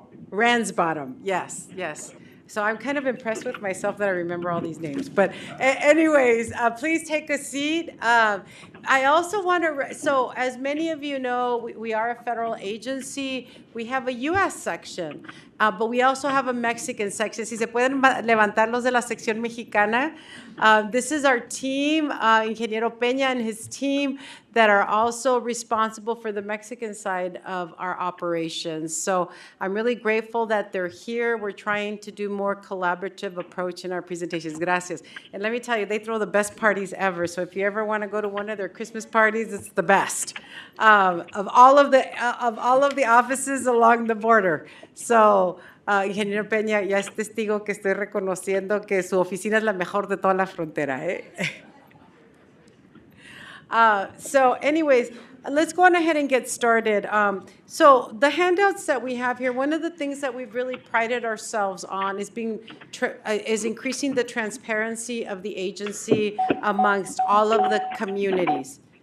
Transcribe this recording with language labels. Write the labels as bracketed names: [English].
[English] Ransbottom, yes, yes. So I'm kind of impressed with myself that I remember all these names. But anyways, please take a seat. I also want to, so as many of you know, we are a federal agency. We have a U.S. section, but we also have a Mexican section. [Spanish] Si se pueden levantar los de la sección mexicana. [English] This is our team, Ingeniero Peña and his team that are also responsible for the Mexican side of our operations. So I'm really grateful that they're here. We're trying to do more collaborative approach in our presentations. Gracias. And let me tell you, they throw the best parties ever. So if you ever want to go to one of their Christmas parties, it's the best of all of the offices along the border. [Spanish] So Ingeniero Peña ya es testigo que estoy reconociendo que su oficina es la mejor de toda la frontera. [English] So anyways, let's go on ahead and get started. So the handouts that we have here, one of the things that we've really prided ourselves on is increasing the transparency of the agency amongst all of the communities.